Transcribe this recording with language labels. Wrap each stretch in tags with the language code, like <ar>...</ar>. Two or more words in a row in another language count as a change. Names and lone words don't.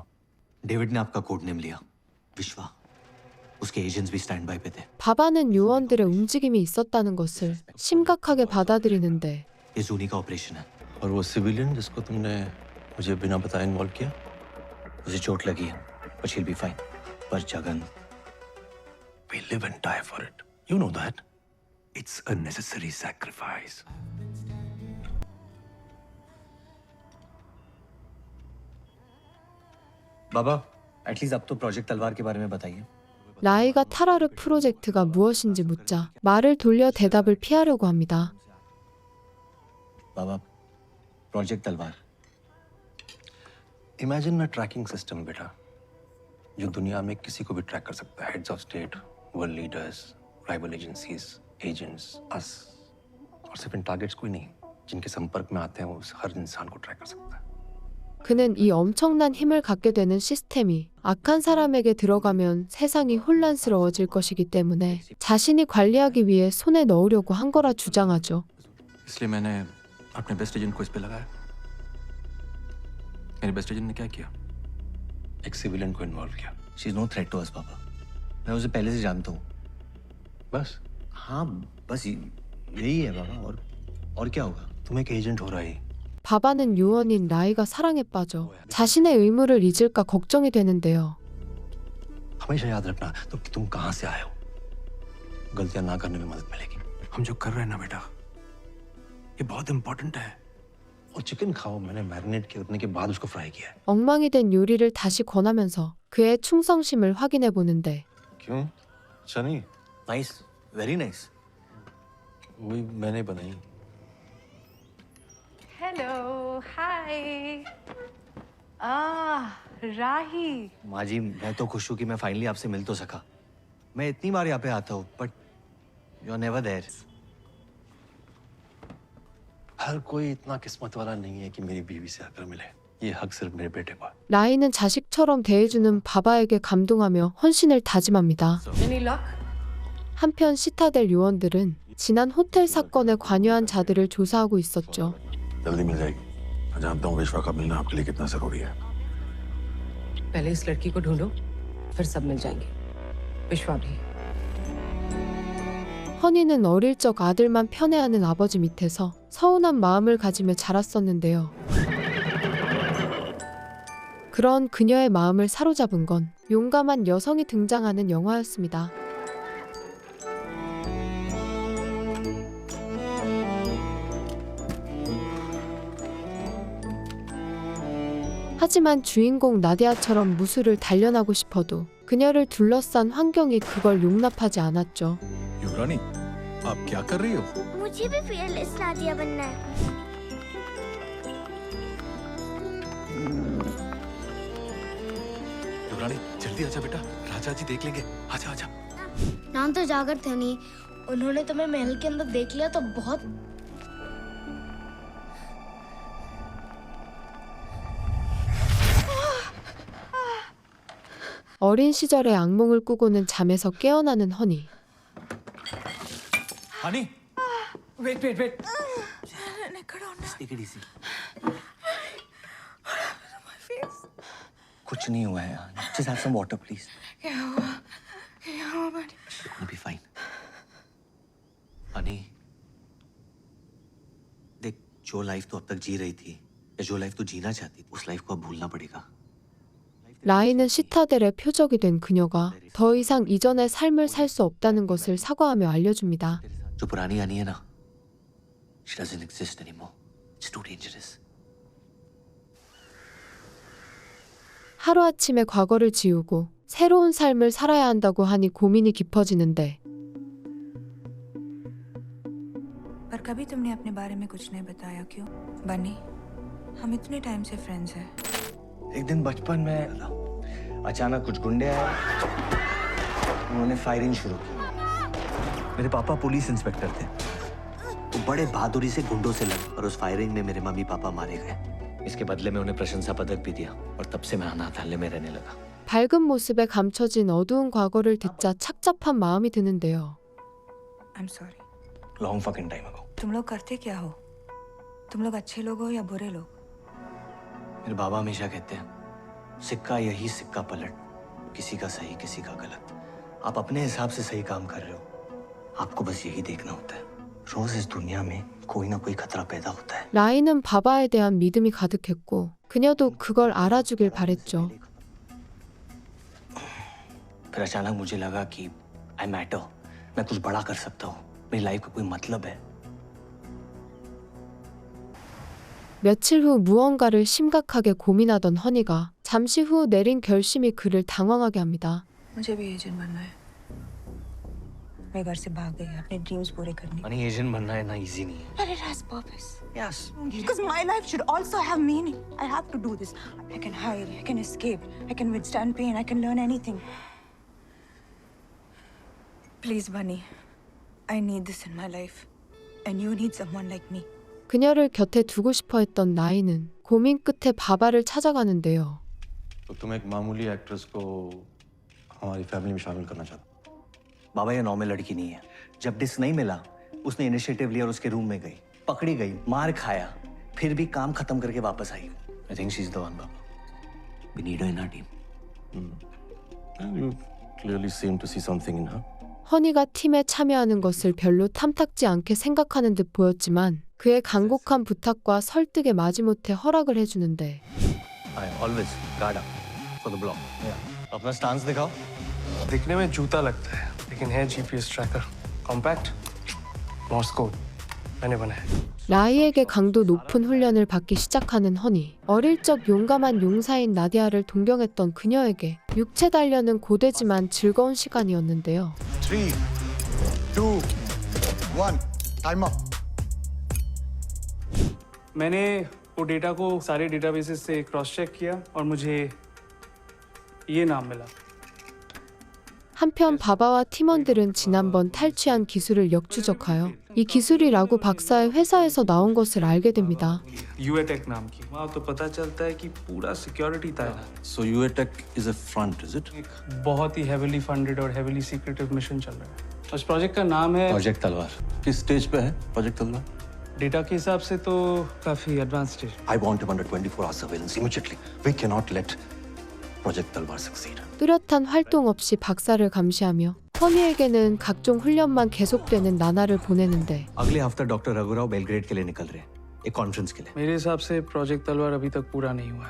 <hi>डेविड ने आपका कोड नेम लिया विश्वा उसके एजेंट्स भी</hi> <en>stand by</en> <hi>पे थे</hi> <ko>바바는 요원들의 움직임이 있었다는 것을 심각하게 받아들이는데</ko> <hi>ये जूनी का ऑपरेशन है और वो सिविलियन जिसको तुमने मुझे बिना बताए इन्वॉल्व किया उसे चोट लगी है</hi> <en>but she'll be fine</en> <hi>पर जगन</hi> <en>We live and die for it. You know that. It's a necessary sacrifice.</en> <hi>बाबा एटलीस्ट अब तो प्रोजेक्ट तलवार के बारे में बताइए</hi> <ko>라이가 타라르 프로젝트가 무엇인지 묻자 말을 돌려 대답을 피하려고 합니다.</ko> <hi>बाबा प्रोजेक्ट तलवार</hi> <en>Imagine a tracking system,</en> <hi>बेटा, जो दुनिया में किसी को भी ट्रैक कर सकता है.</hi> <en>Heads of state, world leaders, rival agencies, agents, us.</en> <hi>और सिर्फ इन टारगेट्स कोई नहीं, जिनके संपर्क में आते हैं वो हर इंसान को ट्रैक कर सकता है.</hi> <ko>그는 이 엄청난 힘을 갖게 되는 시스템이 악한 사람에게 들어가면 세상이 혼란스러워질 것이기 때문에 자신이 관리하기 위해 손에 넣으려고 한 거라 주장하죠.</ko> <hi>इसलिए मैंने अपने</hi> <en>best agent</en> <hi>को इस पे लगाया. मेरे</hi> <en>best agent</en> <hi>ने क्या किया? एक सिविलियन को इन्वॉल्व किया.</hi> <en>she is no threat to us</en> <hi>पापा मैं उसे पहले से जानता हूँ बस हाँ बस यही है बाबा और क्या होगा तुम एक एजेंट हो रहा है.</hi> <ko>바바는 요원인 라이가 사랑에 빠져 자신의 의무를 잊을까 걱정이 되는데요.</ko> <hi>हमेशा याद रखना तुम कहाँ से आए हो. गलतियां ना करने में मदद मिलेगी. हम जो कर रहे हैं ना बेटा ये बहुत इंपॉर्टेंट है. और चिकन खाओ मैंने मैरिनेट करने के बाद उसको फ्राई किया है.</hi> <ko>엉망이 된 요리를 다시 권하면서 그의 충성심을 확인해 보는데</ko> <hi>क्यों? अच्छा नहीं.</hi> <en>nice very nice</en> <hi>वही मैंने बनाई.</hi> <en>Hello, hi. Rahi.</en> <hi>माँ जी मैं तो खुश हूँ कि मैं फाइनली आपसे मिल तो सका मैं इतनी बार यहाँ पे आता हूँ</hi> <en>but you are never there</en> <hi>हर कोई इतना किस्मत वाला नहीं है कि मेरी बीवी से आकर मिले. ये हक सिर्फ मेरे बेटे को है.</hi> <ko>라이는 자식처럼 대해주는 바바에게 감동하며 헌신을 다짐합니다.</ko> <en>Any luck?</en> <ko>한편 시타델 요원들은 지난 호텔 사건에 관여한 자들을 조사하고 있었죠.</ko> <hi>जल्दी मिल जाएगी. मैं जानता हूँ विश्वा का मिलना आपके लिए कितना जरूरी है. पहले इस लड़की को ढूंढो, फिर सब मिल जाएंगे। विश्वा भी।</hi> <ko>허니는 어릴 적 아들만 편애하는 아버지 밑에서 서운한 마음을 가지며 자랐었는데요. 그런 그녀의 마음을 사로잡은 건 용감한 여성이 등장하는 영화였습니다. 하지만 주인공 나디아처럼 무술을 단련하고 싶어도 그녀를 둘러싼 환경이 그걸 용납하지 않았죠.</ko> <hi>युवरानी आप क्या कर रही हो? मुझे भी fearless नादिया बनना है। युवरानी जल्दी आजा बेटा, राजा जी देख लेंगे। आजा आजा। नाम तो जागर थे नहीं, उन्होंने तुम्हें महल के अंदर देख लिया तो बहुत।</hi> <ko>어린 시절에 악몽을 꾸고는 잠에서 깨어나는 허니.</ko> <hi>हनी</hi> <en>wait wait wait take it easy</en> <hi>कुछ नहीं हुआ है</hi> <en>just have some water please</en> <hi>क्या हुआ बड़ी?</hi> <en>You'll be fine</en> <hi>हनी देख जो लाइफ तू अब तक जी रही थी या जो लाइफ तू जीना चाहती थी उस लाइफ को अब भूलना पड़ेगा</hi> <ko>라인은 시타델의 표적이 된 그녀가 더 이상 이전의 삶을 살 수 없다는 것을 사과하며 알려줍니다.</ko> <hi>जो पुरानी आनी है ना</hi> <en>she doesn't exist anymore it's too dangerous</en> <ko>하루아침에 과거를 지우고 새로운 삶을 살아야 한다고 하니 고민이 깊어지는데</ko> <hi>पर कभी तुमने अपने बारे में कुछ नहीं बताया क्यों? बनी, हम इतने टाइम से फ्रेंड्स हैं। एक दिन बचपन में अचानक कुछ गुंडे आए उन्होंने फायरिंग शुरू की मेरे पापा पुलिस इंस्पेक्टर थे वो बड़े बहादुरी से गुंडों से लड़े और उस फायरिंग में मेरे मम्मी पापा मारे गए इसके बदले में उन्हें प्रशंसा पदक भी दिया और तब से मैं अनाथालय में रहने लगा</hi> <ko>밝은 모습에 감춰진 어두운 과거를 듣자 착잡한 마음이 드는데요.</ko> <en>I'm sorry. long fucking time ago</en> <hi>तुम लोग करते क्या हो? तुम लोग अच्छे लोग हो या बुरे लोग? मेरे बाबा हमेशा कहते हैं सिक्का यही सिक्का पलट किसी का सही किसी का गलत आप अपने हिसाब से सही काम कर रहे हो आपको बस यही देखना होता है रोज इस दुनिया में कोई ना कोई खतरा पैदा होता है</hi> <ko>라인은 바바에 대한 믿음이 가득했고 그녀도 그걸 알아주길 바랬죠.</ko> <hi>फिर अचानक मुझे लगा कि</hi> <en>I matter</en> <hi>मैं कुछ बड़ा कर सकता हूँ मेरी लाइफ का कोई मतलब है</hi> <ko>며칠 후 무언가를 심각하게 고민하던 허니가 잠시 후 내린 결심이 그를 당황하게 합니다.</ko> <hi>मुझे भी एजेंट बनना है। मैं घर से भाग गई अपने ड्रीम्स पूरे करने। मनी एजेंट बनना है ना इजी नहीं है</hi> <en>But it has purpose. यस Because my life should also have meaning. I have to do this. I can hide. I can escape. I can withstand pain. I can learn anything. Please, Bunny. I need this in my life. And you need someone like me. 그녀를 곁에 두고 싶어 했던 라인은 고민 끝에 바바를 찾아가는데요.</en> <hi>तो तुम एक मामूली एक्ट्रेस को हमारी फैमिली में शामिल करना चाहते हो? बाबा ये नॉर्मल लड़की नहीं है जब डिस्क नहीं मिला उसने इनिशिएटिव लिया और उसके रूम में गई पकड़ी गई मार खाया फिर भी काम खत्म करके वापस आई</hi> <en>I think she is the one</en> <hi>बाबा</hi> <en>we need her in our team You clearly seem to see something in her.</en> <ko>허니가 팀에 참여하는 것을 별로 탐탁지 않게 생각하는 듯 보였지만 그의 간곡한 부탁과 설득에 마지못해 허락을 해주는데</ko> <en>I always guard up for the block</en> <hi>अपना स्टांस दिखाओ दिखने में जूता लगता है लेकिन है</hi> <en>GPS tracker compact Morse code</en> <hi>मैंने बनाया</hi> <ko>라이에게 강도 높은 훈련을 받기 시작하는 허니. 어릴 적 용감한 용사인 나디아를 동경했던 그녀에게 육체 단련은 고되지만 즐거운 시간이었는데요.</ko> <en>3, 2, 1, time up.</en> <hi>मैंने वो डेटा को सारे डेटाबेसेस से</hi> <en>cross check</en> <hi>किया और मुझे ये नाम मिला</hi> <ko>한편 바바와 팀원들은 지난번 탈취한 기술을 역추적하여 이 기술이 라구 박사의 회사에서 나온 것을 알게 됩니다.</ko> <hi>यूएटेक नाम की वहाँ तो पता चलता है कि पूरा सिक्योरिटी था</hi> <en>So UATech is a front, is it?</en> <hi>एक बहुत ही</hi> <en>heavily funded</en> <hi>और</hi> <en>heavily secretive mission</en> <hi>चल रहा है उस प्रोजेक्ट का नाम है प्रोजेक्ट तलवार किस स्टेज पे है प्रोजेक्ट तलवार? डेटा के हिसाब से तो काफी</hi> <en>advance stage I want him under 24-hour surveillance immediately. We cannot let Project Talwar succeed.</en> <ko>뚜렷한 활동 없이 박사를 감시하며 허니에게는 각종 훈련만 계속되는 나날을 보내는데</ko> <hi>अगले हफ्ता डॉक्टर रघुराव बेलग्रेड के लिए निकल रहे हैं एक कॉन्फ्रेंस के लिए मेरे हिसाब से प्रोजेक्ट तलवार अभी तक पूरा नहीं हुआ है.</hi>